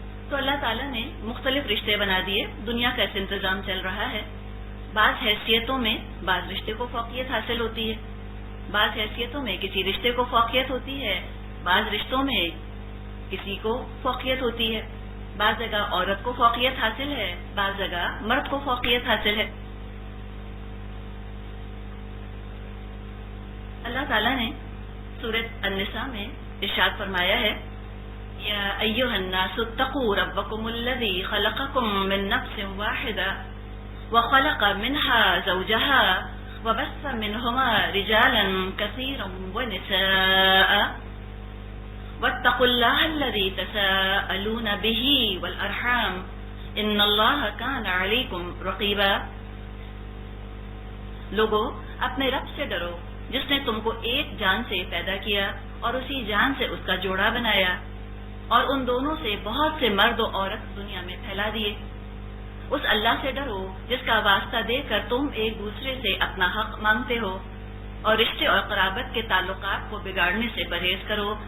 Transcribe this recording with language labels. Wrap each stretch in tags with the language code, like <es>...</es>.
<ur>تو اللہ تعالیٰ نے مختلف رشتے بنا دیے۔ دنیا کا ایسے انتظام چل رہا ہے، بعض حیثیتوں میں بعض رشتے کو فوقیت حاصل ہوتی ہے، بعض حیثیتوں میں کسی رشتے کو فوقیت ہوتی ہے، بعض رشتوں میں کسی کو فوقیت ہوتی ہے، بعض جگہ عورت کو فوقیت حاصل ہے، بعض جگہ مرد کو فوقیت حاصل ہے۔ اللہ تعالیٰ نے سورۃ النساء میں ارشاد فرمایا ہے،</ur> <ar>یا ایھا الناس اتقوا ربکم الذی خلقکم من نفس واحدہ وخلق منها زوجها وبث منهما رجالا كثيرا ونساء واتقوا الله الذي تساءلون به والأرحام إن الله كان عليكم رقيبا.</ar> <ur>لوگو اپنے رب سے ڈرو جس نے تم کو ایک جان سے پیدا کیا اور اسی جان سے اس کا جوڑا بنایا اور ان دونوں سے بہت سے مرد و عورت دنیا میں پھیلا دیے. اس اللہ سے ڈرو جس کا واسطہ دے کر تم ایک دوسرے سے اپنا حق مانگتے ہو اور رشتے اور قرابت کے تعلقات کو بگاڑنے سے پرہیز کرو.</ur>